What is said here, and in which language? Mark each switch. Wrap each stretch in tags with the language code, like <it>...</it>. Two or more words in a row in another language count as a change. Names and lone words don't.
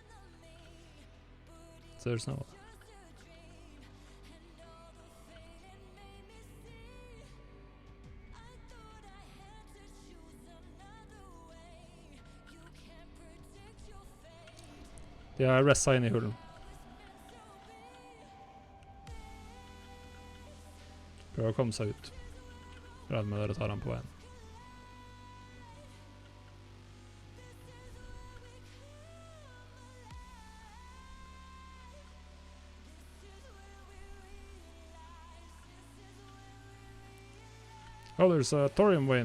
<en>So there's no...</en> <no>Ja, jeg resta inn i hullen. Prøver å komme seg ut. Regner med dere tar han på veien.</no> <en>Oh, there's a thorium vein.</en>